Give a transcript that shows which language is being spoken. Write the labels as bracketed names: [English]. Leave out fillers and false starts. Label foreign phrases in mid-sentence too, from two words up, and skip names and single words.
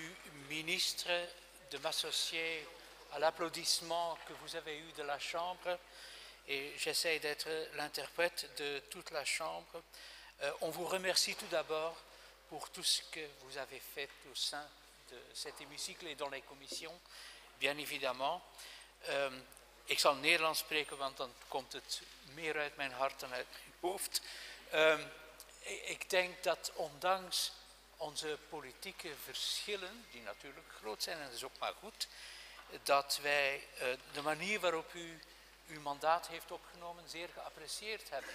[French] ministre, de m'associer à l'applaudissement que vous avez eu de la Chambre, et j'essaie d'être l'interprète de toute la Chambre. On vous remercie tout d'abord pour tout ce que vous avez fait au sein de cet hémicycle et dans les commissions, bien évidemment. [Dutch] Ik zal Nederlands spreken, want dan komt het meer uit mijn hart dan uit mijn hoofd. Ik denk dat ondanks onze politieke verschillen, die natuurlijk groot zijn en dat is ook maar goed, dat wij de manier waarop u uw mandaat heeft opgenomen zeer geapprecieerd hebben.